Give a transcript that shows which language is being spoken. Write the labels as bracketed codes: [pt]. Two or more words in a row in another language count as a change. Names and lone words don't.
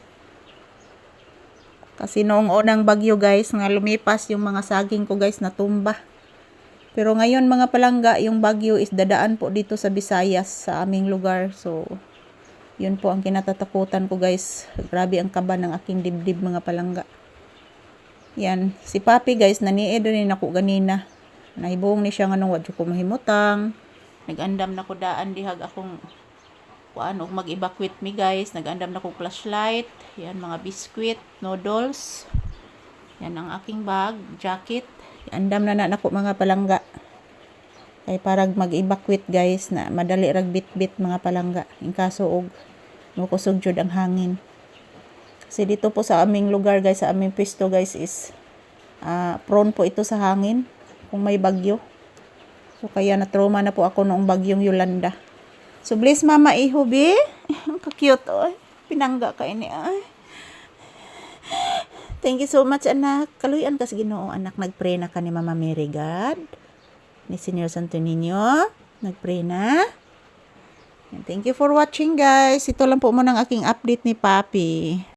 [tl] Kasi noong unang bagyo guys, nga lumipas yung mga saging ko guys natumba. Pero ngayon [ceb] mga palangga, [tl] yung bagyo is dadaan po dito sa Visayas, sa aming lugar. So yun po ang kinatatakutan ko guys. Grabe ang kaba ng aking dibdib [ceb] mga palangga. [tl] Yan, si Papi guys, [ceb] naniid rin ako ganina. Nahibong ni siya nga nung wadyo ko mahimutang. Nag-andam na ko daan dihag akong og mag-evacuate mi guys. Nag-andam na ko flashlight. [tl] Yan, mga biskwit, noodles. Yan ang aking bag, jacket. [ceb] Andam na nako mga palangga. Kay parag mag-evacuate guys na madali rag bit-bit mga palangga. In kaso og mukusog jud ang hangin. [tl] Kasi dito po sa aming lugar guys, sa aming pwesto guys is prone po ito sa hangin kung may bagyo. So kaya na-trauma na po ako noong bagyong Yolanda. [ceb] So bless mama ihubi. Ang cute oy. Pinangga ka ini ay. [en] Thank you so much anak. [ceb] Kaluyan ka sa Ginoo anak. Nagpray na ka ni Mama Mary God. Ni Senyor Santo Niño. Nagpray na. [en] And thank you for watching guys. [tl] Ito lang po muna ang aking update ni Papi.